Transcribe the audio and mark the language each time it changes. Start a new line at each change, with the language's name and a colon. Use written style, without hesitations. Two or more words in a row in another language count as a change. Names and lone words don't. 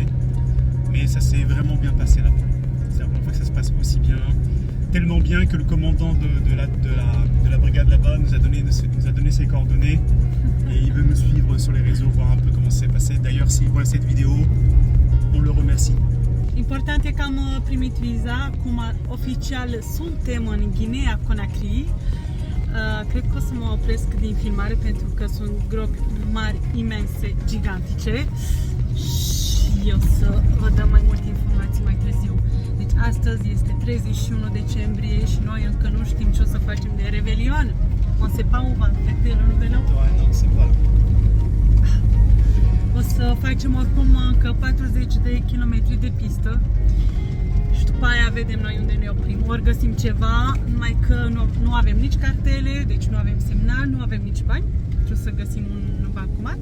French: Mais ça s'est vraiment bien passé là-bas. C'est la première fois que ça se passe aussi bien. Tellement bien que le commandant de la brigade là-bas nous a donné ses coordonnées et il veut me suivre sur les réseaux, voir un peu comment ça s'est passé. D'ailleurs, s'il voit cette vidéo, on le remercie.
Romanian: Important e că am primit viza, cum oficial suntem în Guinea Conakry. Cred că o să mă opresc din filmare pentru că sunt gropi mari, imense, gigantice și o să vă dăm mai multe informații mai târziu. Deci astăzi este 31 decembrie și noi încă nu știm ce o să facem de Revelion.
French: On sait pas où on va fêter le Nouvel An. Ouais, non, c'est pas.
Romanian: O să facem oricum încă 40 de kilometri de pistă și după aia vedem noi unde ne oprim. Ori găsim ceva, numai că nu avem nici cartele, deci nu avem semnal, nu avem nici bani. Trebuie să găsim un bancomat.